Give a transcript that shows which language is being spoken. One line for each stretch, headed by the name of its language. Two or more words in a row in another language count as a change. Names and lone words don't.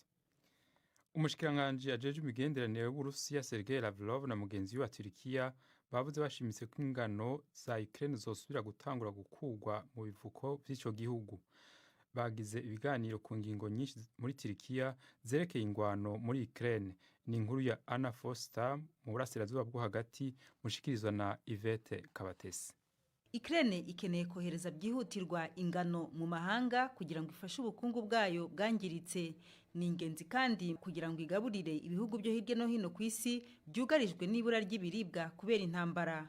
Rundi: Umushikiranganji ajeje imigenderanire y'Uburusiya Sergei Lavrov na mugenzi we wa Turkiya bavuze bashimitse ko ingano za Ukraine zosubira gutangura gukugwa mu bivuko by'ico gihugu. Bagize ibiganiro ku ngingo nyinshi muri Turkiya zerekeye ingwano muri Ukraine. Ni inkuru ya Anna Foster mu burasirazuba bwo hagati mushikirizwa na Yvette Kabatesi.
Kinyarwanda: Ukraine ikeneye kohereza byihutirwa ingano mu mahanga kugira ngo ifashe ubukungu bwayo bwangiritse. Ni ingenzi kandi kugira ngo igaburire ibihugu byo hirya no hino ku isi byugarijwe n'ibura ry'ibiribwa kubera intambara.